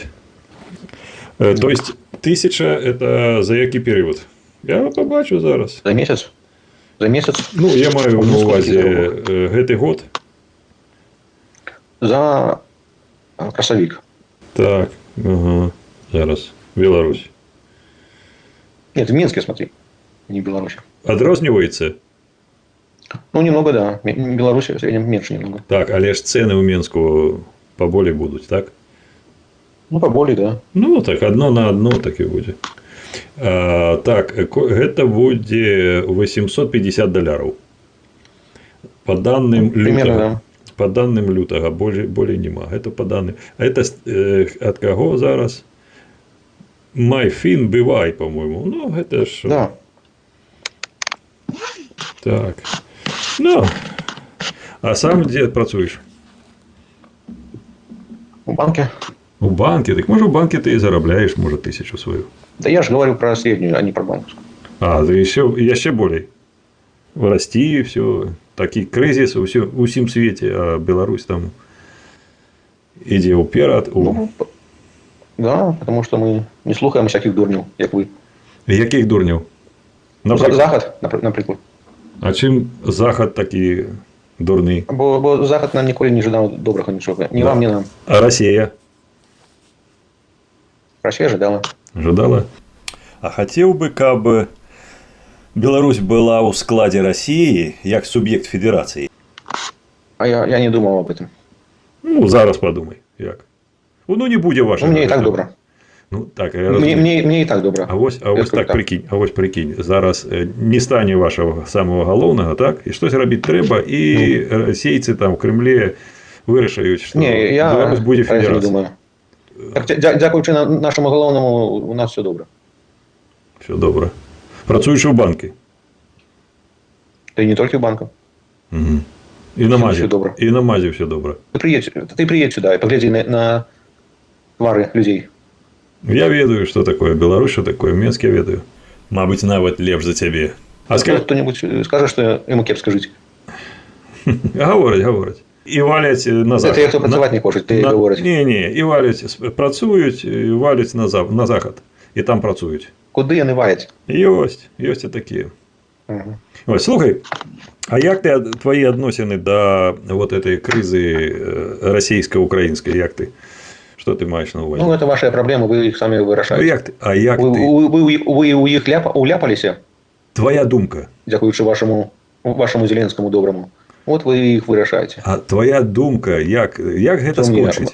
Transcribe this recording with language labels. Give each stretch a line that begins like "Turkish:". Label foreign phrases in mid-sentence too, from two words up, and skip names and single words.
Russian: То есть 1000 – это за
Belarusian: які перыяд? Я пабачу зараз. За месяц? За месяц? Ну, я маю на ўвазе гэты год. За красавік. Так, ага. Зараз. Беларусь.
Russian: Нет, в Минске, смотри. Не в Беларуси.
Belarusian: Адрозніваецца?
Russian: Ну, немного, да. В Беларуси в среднем меньше немного.
Belarusian: Так, але ж цены ў Мінску паболей будуць, так? Ну, паболей, да. Ну, так,
Russian: одно на одно
Belarusian: так і будзе. Так, гэта будзе $850.
Russian: По данным
Belarusian: лютага.
Russian: По данным
Belarusian: лютага, болей нема. Гэта
Russian: по данным. А это
Belarusian: ад каго зараз? Майфін бывай, по-моему. Ну, гэта ж... Да. Так. Ну, а сам дзе працуеш? У банке. У банке?
Russian: Так може в банке ты и зарабляешь, может, 1000 свою. Да я же говорю про среднюю, а не про банковскую. А, да еще более. В России все.
Ukrainian: Такий кризис у всім світі, а Беларусь там іде уперед.
Russian: Ну, да, потому что мы не слухаем всяких
Ukrainian: дурнів, як ви. Яких дурнів? Захід, наприклад. А чим Захід такий дурний? Бо Захід нам ніколи не жадав доброго нічого. Ні вам, ні нам. А Росія? Росія жадала. Жадала?
Belarusian: А хацеў бы, каб Беларусь была ў складзе России як
Russian: суб'ект федерации? А я не думал об этом.
Belarusian: Ну, зараз подумай. Як? Ну, не будзе ваша. Ну, мне і так добра. Ну, так, мне і так добра.
Ukrainian: А ось так прикинь.
Belarusian: Зараз не стане
Russian: вашего самого
Belarusian: галоўнага, так? І штось рабіць трэба, і расейцы там
Russian: в Кремле
Belarusian: вырашаюць, што Беларусь будзе федерацыя. Дзякуючы нашему галоўнаму у нас все добра. Все добра. Працуеш у банке?
Russian: Да и не только в банках. Угу. И на МАЗе. И на МАЗе все добро. Ты приедь сюда и погляди на твары людей. Я ведаю, что такое Беларусь, что такое Минск, я ведаю.
Belarusian: Мабыць, нават лепш за цябе.
Russian: А скажи, кто-нибудь скажет, что ему кепска жить.
Ukrainian: Говорять. І валять на захід. Це як хто працювати не хоче, ти говориш. Ні. І валять, працюють, і валять на захід. І там працюють. Куди вони валять?
Belarusian: Ёсць і такі.
Ukrainian: Ось, слухай, а як твої відносини до
Russian: вот этой
Ukrainian: кризи російсько-української, як ти? Що ти маєш на увазі? Ну, це ваші проблеми, ви їх самі вирішаєте. А як ти? Ви у їх уляпалися? Твоя думка. Дякуючи вашому Зеленському доброму. От ви їх вирішаєте. А твоя думка, як гэта скончить?